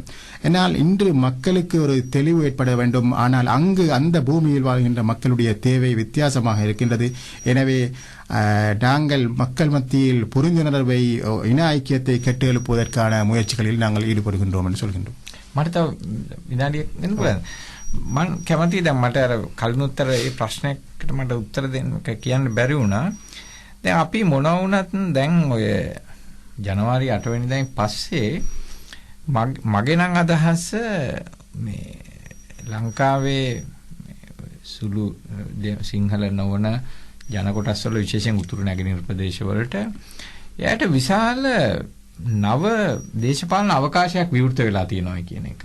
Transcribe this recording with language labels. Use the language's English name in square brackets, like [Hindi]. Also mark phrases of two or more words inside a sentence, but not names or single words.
[Tamil] என்னால் இன்று மக்களுக்கு ஒரு தெளிவு ஏற்பட வேண்டும். ஆனால் அங்கு அந்த பூமியில் வாழ்கின்ற மக்களுடைய தேவை வித்தியாசமாக இருக்கின்றது. எனவே நாங்கள் மக்கள் மத்தியில் புரிந்துணர்வை, இன ஐக்கியத்தை கட்டி எழுப்புவதற்கான முயற்சிகளில் நாங்கள் ஈடுபடுகின்றோம் என்று சொல்கின்றோம். [Sinhala] මට විනාඩියක් දෙන්න පුළුවන්ද? මම කැමතියි දැන් මට අර කලිනුත්තර ඒ ප්‍රශ්නයකට මට උත්තර දෙන්න කියන්න බැරි වුණා. දැන් අපි මොන වුණත් දැන් ඔය ජනවාරි 8 වෙනිදායින් පස්සේ මගේ නම් අදහස මේ ලංකාවේ සුළු සිංහල නොවන ජන කොටස් වල විශේෂයෙන් උතුරු නැගෙනහිර ප්‍රදේශවලට එයාට විශාල නව දේශපාලන අවකාශයක් විවෘත වෙලා තියෙනවා කියන එක.